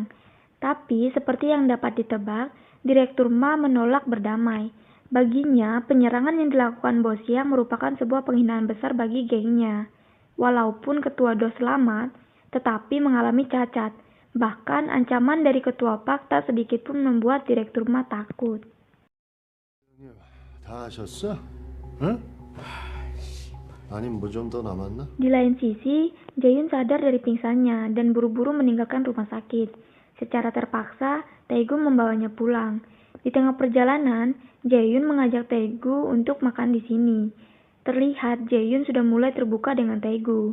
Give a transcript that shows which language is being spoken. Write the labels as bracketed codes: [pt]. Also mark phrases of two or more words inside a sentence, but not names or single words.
[id] Tapi, seperti yang dapat ditebak, Direktur Ma menolak berdamai. Baginya, penyerangan yang dilakukan Bo Xiang merupakan sebuah penghinaan besar bagi gengnya. Walaupun Ketua Do selamat, tetapi mengalami cacat. Bahkan, ancaman dari Ketua PAK tak sedikit pun membuat Direktur Ma takut. [ko] 다 하셨어? 응? 아니 뭐 좀 더 남았나? [id] Di lain sisi, Jae-yun sadar dari pingsannya dan buru-buru meninggalkan rumah sakit. Secara terpaksa, Tae-gu membawanya pulang. Di tengah perjalanan, Jae-yun mengajak Tae-gu untuk makan di sini. Terlihat Jae-yun sudah mulai terbuka dengan Tae-gu.